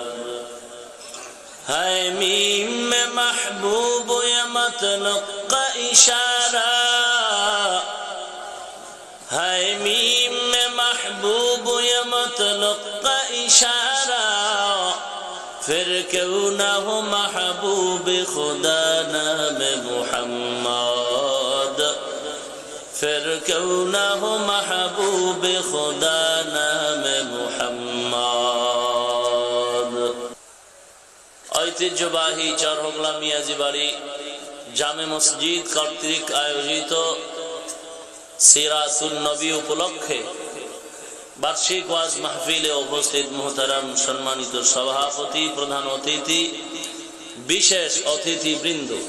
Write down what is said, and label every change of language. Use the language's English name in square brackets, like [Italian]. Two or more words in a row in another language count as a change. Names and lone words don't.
[Urdu] ہے میم میں محبوب یا مطلق کا اشارہ ہے میم میں محبوب یا مطلق کا اشارہ پھر کیوں نہ ہو محبوب خدا نام محمد پھر کیوں نہ ہو محبوب خدا نام [Bangla] محمد ঐতিহ্যবাহী চরহগলা মিয়াজি বাড়ি জামে মসজিদ কর্তৃক আয়োজিত সিরাতুন নবী উপলক্ষে বার্ষিক ওয়াজ মাহফিলে উপস্থিত মুহতারাম সম্মানিত সভাপতি প্রধান অতিথি বিশেষ অতিথিবৃন্দ